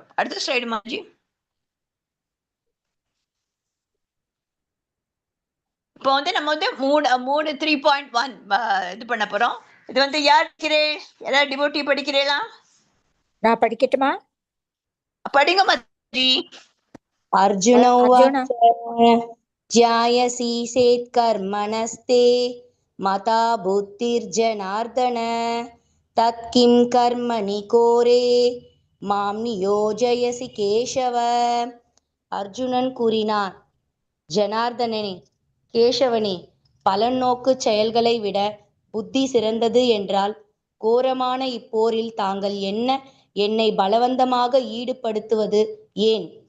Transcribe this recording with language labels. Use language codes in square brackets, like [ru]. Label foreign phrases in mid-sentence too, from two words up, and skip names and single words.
[ta] அடுத்த ஸ்லைடு மாஜி. இப்போ நம்ம 3.1 இது பண்ண போறோம். இது யார் யாராவது டிவோட்டி படிக்கிறீங்களா? நான் படிக்கட்டுமா? படிங்க மாஜி. [sa] अर्जुन अर्जुन उवाच ज्यायसि चेत्कर्मणस्ते मता बुद्धिर्जनार्दन तत्किं कर्मणि कोरे मां नियोजयसि केशव. [ta] அர்ஜுனன் கூறினான், ஜனார்தனனே, கேசவனே, பலன் நோக்கு செயல்களை விட புத்தி சிறந்தது என்றால் கோரமான இப்போரில் தாங்கள் என்னை பலவந்தமாக ஈடுபடுத்துவது ஏன்?